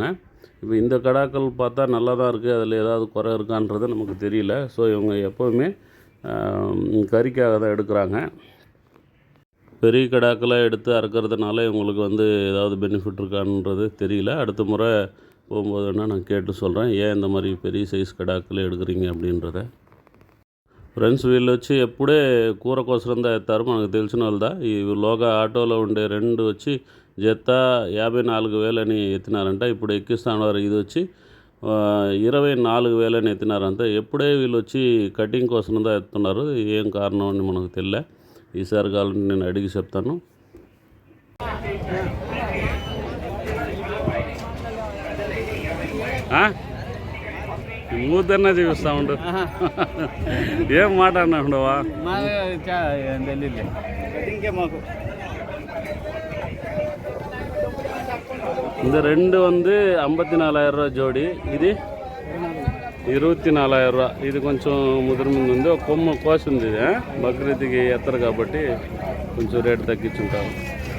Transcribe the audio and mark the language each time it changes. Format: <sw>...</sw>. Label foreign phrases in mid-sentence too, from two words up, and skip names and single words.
<ta>இப்போ இந்த கடாக்கள் பார்த்தா நல்லா தான் இருக்குது, அதில் ஏதாவது குறை இருக்கான்றது நமக்கு தெரியல. ஸோ இவங்க எப்போவுமே கறிக்காக தான் எடுக்கிறாங்க. பெரிய கடாக்களை எடுத்து அறுக்கிறதுனால இவங்களுக்கு வந்து ஏதாவது பெனிஃபிட் இருக்கான்றது தெரியல. அடுத்த முறை போகும்போது வேணால் நான் கேட்டு சொல்கிறேன், ஏன் இந்த மாதிரி பெரிய சைஸ் கடாக்களை எடுக்கிறீங்க அப்படின்றத.</ta> <te>ఫ్రెండ్స్ వీళ్ళు వచ్చి ఎప్పుడే కూర కోసరం ఎత్తారు, మనకు తెలిసిన వాళ్ళదా. ఈ లోగా ఆటోలో ఉండే 2 వచ్చి జత 54,000 అని ఎత్తినారంట. ఇప్పుడు ఎక్కిస్తా ఉన్నారు. ఇది వచ్చి 24,000 అని ఎత్తినారంట. ఎప్పుడే వీళ్ళు వచ్చి కటింగ్ కోసం ఎత్తున్నారు, ఏం కారణం అని మనకు తెలియలే. ఈసారి కావాలంటే నేను అడిగి చెప్తాను. మూతన్నా చూపిస్తా ఉండు. ఏం మాట అన్నాడువా?</te> <ta>இந்த 2 வந்து 54,000 ஜோடி,</ta> <te>ఇది 24,000. ఇది కొంచెం ముదిరి ముందు ఉంది, ఒక కొమ్మ కోసింది. ఇది బక్రీద్కి ఎత్తరు కాబట్టి కొంచెం రేటు తగ్గించుంటారు.</te>